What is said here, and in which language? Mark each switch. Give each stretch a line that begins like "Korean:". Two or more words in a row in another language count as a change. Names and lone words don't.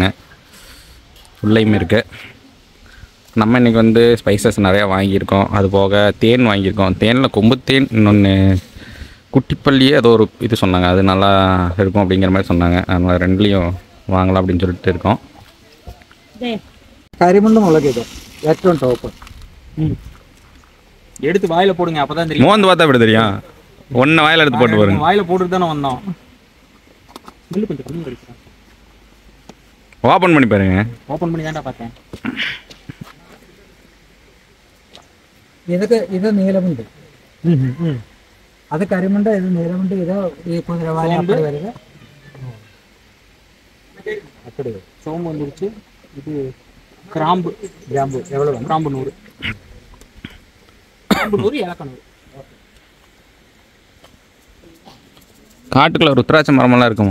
Tamil: உள்ளேயுமே இருக்குது. நம்ம இன்றைக்கி வந்து ஸ்பைசஸ் நிறையா வாங்கியிருக்கோம். அது போக தேன் வாங்கியிருக்கோம். தேனில் கொம்பு தேன், இன்னொன்று குட்டிப்பள்ளியே ஏதோ ஒரு இது சொன்னாங்க, அது நல்லா இருக்கும் அப்படிங்கிற மாதிரி சொன்னாங்க. அதனால் ரெண்டுலேயும் வாங்கலாம் அப்படின்னு சொல்லிட்டு இருக்கோம்.
Malayalam: കരിമണ്ണും മുളക് ഏറ്റവും ടോപ്പ്.
Tamil: எடுத்து வாயில போடுங்க, அப்பதான் தெரியும். மோந்து பார்த்தா எப்படி தெரியும்? ஒன்று வாயில் எடுத்து போட்டு பாருங்க. வாயில போட்டுட்டு தானே வந்தோம். கொஞ்சம் கம்மி கிடைக்கும். ஓப்பன் பண்ணி பாருங்க. ஓப்பன் பண்ணி தான்டா பார்த்தேன்.
Malayalam: ഇത് നീലമുണ്ട്, അത് കരിമുണ്ട്, ഇത് നീലമുണ്ട്, ഇത് ഈ കുതിരവാലി
Tamil: அப்படி வருது. அப்படி சோம்பு வந்துருச்சு. இது கிராம்பு. கிராம்பு எவ்வளவு? கிராம்பு 100. கிராம்பு 100, ஏலக்காய் 100. காட்டுக்குள்ள ருத்ராட்ச மரமெல்லாம் இருக்குமா?